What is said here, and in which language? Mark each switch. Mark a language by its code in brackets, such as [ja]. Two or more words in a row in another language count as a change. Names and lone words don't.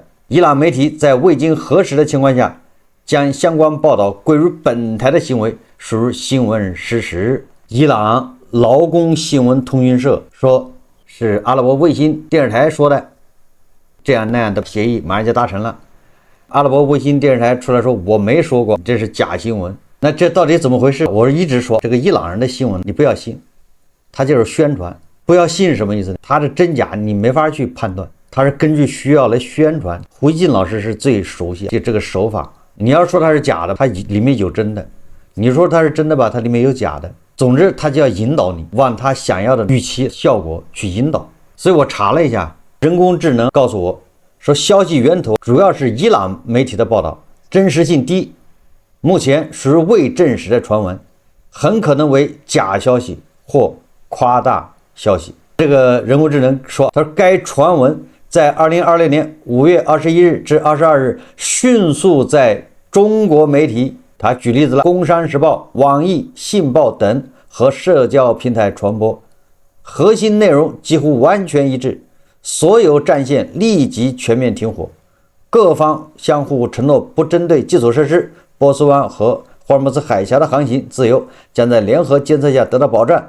[zh] 伊朗媒體在未經核實的情況下，將相關報道歸於本台的行為屬於新聞事實。伊朗勞工新聞通訊社說是阿拉伯衛星電視台說的，這樣那樣的協議馬上就達成了。阿拉伯衛星電視台出來說我沒說過，這是假新聞。那這到底怎麼回事？我一直說這個伊朗人的新聞你不要信，他就是宣傳。不要信是什麼意思呢？他的真假你沒法去判斷，他是根據需要來宣傳。胡一靜老師是最熟悉這個手法。你要說它是假的，它裡面有真的；你說它是真的吧，它裡面有假的。總之，它就要引導你往他想要的預期效果去引導。所以我查了一下，人工智能告訴我說，消息源頭主要是伊朗媒體的報道，真實性低，目前屬於未證實的傳聞，很可能為假消息或誇大消息。這個人工智能說，他說該傳聞在2020年5月21日至22日迅速在中國媒體，他舉例子了，工商時報、網易、信報等和社交平台傳播，核心內容幾乎完全一致，所有戰線立即全面停火，各方相互承諾不針對基礎設施，波斯灣和霍爾木茲海峽的航行自由將在聯合監測下得到保障。